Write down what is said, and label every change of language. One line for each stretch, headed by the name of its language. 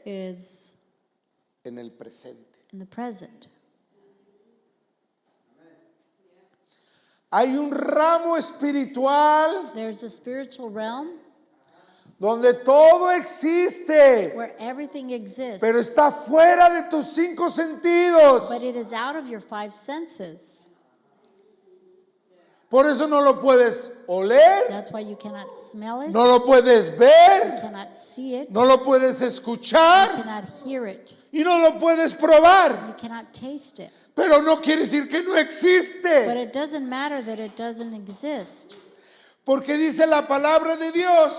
English: is
Spanish: en el presente.
English: in the present.
Spanish: Hay un ramo espiritual
English: There's a spiritual realm
Spanish: donde todo existe,
English: where everything exists,
Spanish: pero está fuera de tus 5 sentidos.
English: but it is out of your 5 senses.
Spanish: Por eso no lo puedes oler,
English: That's why you cannot smell it,
Spanish: no lo puedes
English: you
Spanish: ver,
English: cannot see it,
Spanish: no lo puedes
English: you
Spanish: escuchar
English: cannot hear it,
Spanish: y no lo puedes probar.
English: you cannot taste it.
Spanish: Pero no quiere decir que no
English: But
Spanish: existe,
English: it doesn't matter that it doesn't exist,
Spanish: porque dice la palabra de Dios